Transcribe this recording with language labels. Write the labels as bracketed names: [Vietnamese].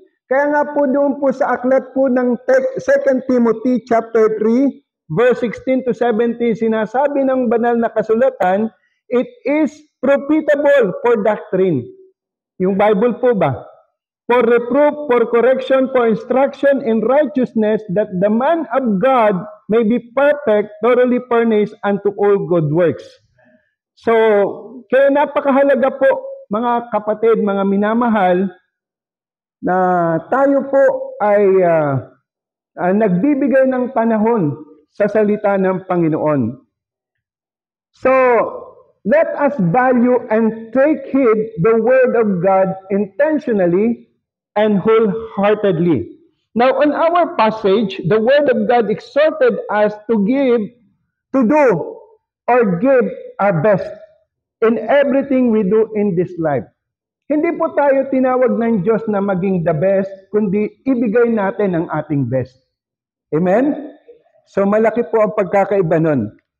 [Filipino] Kaya nga po doon po sa aklat po ng 2 Timothy chapter 3, verse 16 to 17, sinasabi ng banal na kasulatan, [English] it is profitable for doctrine. [Filipino] Yung Bible po ba? [English] For reproof, for correction, for instruction in righteousness, that the man of God may be perfect, thoroughly furnished unto all good works. [Filipino] So, kaya napakahalaga po, mga kapatid, mga minamahal, na tayo po ay nagbibigay ng panahon sa salita ng Panginoon. [English] So, let us value and take heed the Word of God intentionally and wholeheartedly. Now, on our passage, the Word of God exhorted us to do, or give our best in everything we do in this life. [Filipino] Hindi po tayo tinawag ng Diyos na maging the best, kundi ibigay natin ang ating best. Amen? So, malaki po ang pagkakaiba nun.